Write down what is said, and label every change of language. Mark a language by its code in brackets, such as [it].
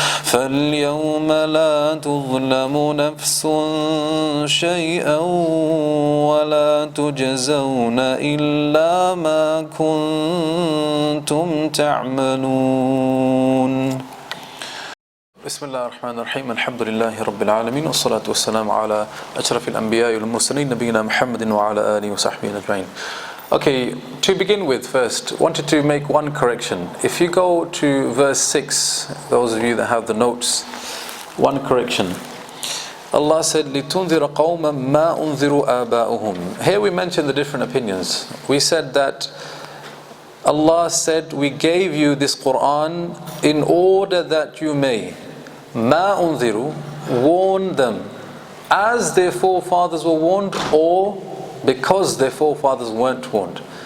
[ar] فاليوم لا تظلم نفس شيئا ولا تجزون إلا ما كنتم تعملون. بسم الله الرحمن الرحيم. الحمد لله رب العالمين، والصلاة والسلام على أشرف الأنبياء والمرسلين نبينا محمد وعلى آله وصحبه أجمعين. [en] Okay, to begin with, first, wanted to make one correction. If you go to verse 6, those of you that have the notes, one correction. Allah said, [ar] لِتُنذِرَ قَوْمًا مَا أُنذِرُوا آبَاؤُهُمْ. [en] Here we mentioned the different opinions. We said that Allah said, we gave you this Quran in order that you may [ar] مَا أُنذِرُوا, [en] warn them as their forefathers were warned, or because their forefathers weren't warned.